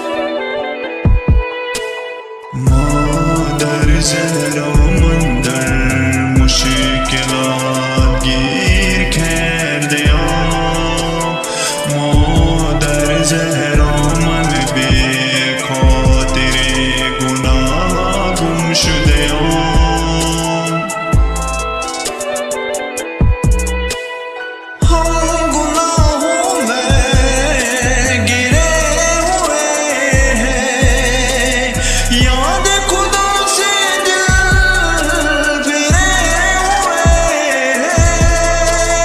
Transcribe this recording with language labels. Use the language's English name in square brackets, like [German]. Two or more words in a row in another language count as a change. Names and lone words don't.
[Persian] مادر زهرا من در مشکلات گیر کرده‌ام. مادر زهرا من بی خاطر گناه گم شده‌ام. [Urdu] हम गुनाहों में गिरे हुए हैं, याद खुदा से दिल फिरे हुए हैं।